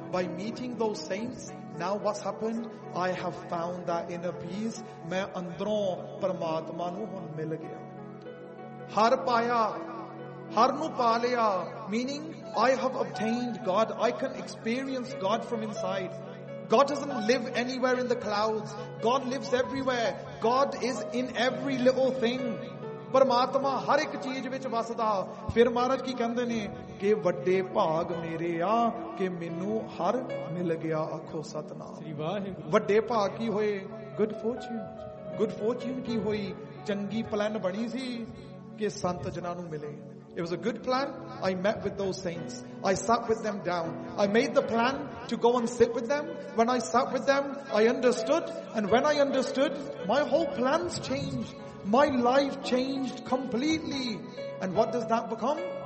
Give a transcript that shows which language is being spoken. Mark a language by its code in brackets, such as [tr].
[en] By meeting those saints, now what's happened? I have found that inner peace, [pa] main andron parmatma nu hun mil gaya. Har paya, har nu paalya, [en] meaning I have obtained God, I can experience God from inside. God doesn't live anywhere in the clouds. God lives everywhere. God is in every little thing. [pa] ਪਰਮਾਤਮਾ ਹਰ ਇਕ ਚੀਜ਼ ਵਿਚ ਵਸਦਾ. ਫਿਰ ਮਹਾਰਾਜ ਕੀ ਕਹਿੰਦੇ ਨੇ ਕੇ ਵੱਡੇ ਭਾਗ ਮੇਰੇ ਆ ਕੇ ਮੈਨੂੰ ਹਰ ਮਿਲ ਗਿਆ ਆਖੋ ਸਤਿਨਾਮ. Sri Wahguru. ਵੱਡੇ ਭਾਗ ਕੀ ਹੋਏ? [en] Good fortune. Good fortune [pa] ਕੀ ਹੋਈ. ਚੰਗੀ ਪਲੈਨ ਬਣੀ ਸੀ ਕੇ ਸੰਤ ਜਨਾਂ ਨੂੰ ਮਿਲੇ. [en] It was a good plan. I met with those saints. I sat with them down. I made the plan to go and sit with them. When I sat with them, I understood. And when I understood, my whole plans changed. My life changed completely. And what does that become?